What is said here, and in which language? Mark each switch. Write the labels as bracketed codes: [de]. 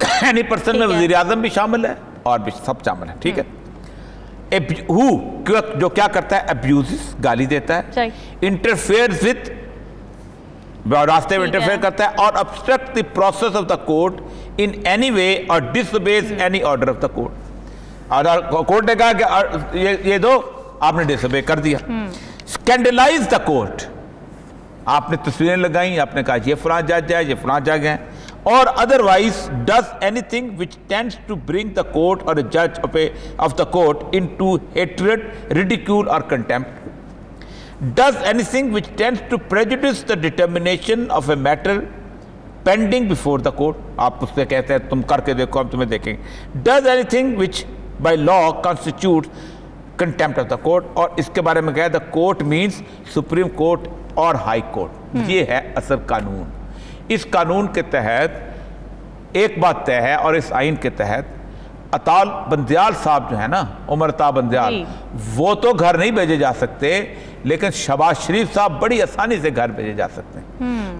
[en] Any person [ur] میں وزیر اعظم بھی شامل ہے اور بھی سب شامل ہے. ٹھیک ہے, [en] who [ur] جو کیا کرتا ہے, [en] abuses [ur] گالی دیتا ہے, [en] interferes with [ur] راستے میں انٹرفیئر کرتا ہے, اور [en] obstruct the process of the court in any way or disobeys any order of the court. [ur] اور کورٹ نے کہا کہ یہ دو, آپ نے ڈس اوبے کر دیا. [en] scandalize the court, [ur] آپ نے تصویریں لگائیں, آپ نے کہا یہ فلاں جج ہے, [en] یہ فلاں جج ہے, اور otherwise does anything which tends to bring the court or a judge of the court into hatred, ridicule or contempt, does anything which tends to prejudice the determination of a matter pending before the court, [ur] آپ اس سے کہتے ہیں تم کر کے دیکھو ہم تمہیں دیکھیں گے, [en] does anything which by law constitutes contempt of the court. [ur] اور اس کے بارے میں کہا [en] the court means [ur] supreme court اور ہائی کورٹ. یہ ہے اصل قانون. اس قانون کے تحت ایک بات طے ہے, اور اس آئین کے تحت اطال بندیال صاحب جو ہے نا, عمر عطا بندیال, وہ تو گھر نہیں بھیجے جا سکتے, لیکن شہباز شریف صاحب بڑی آسانی سے گھر بھیجے جا سکتے ہیں.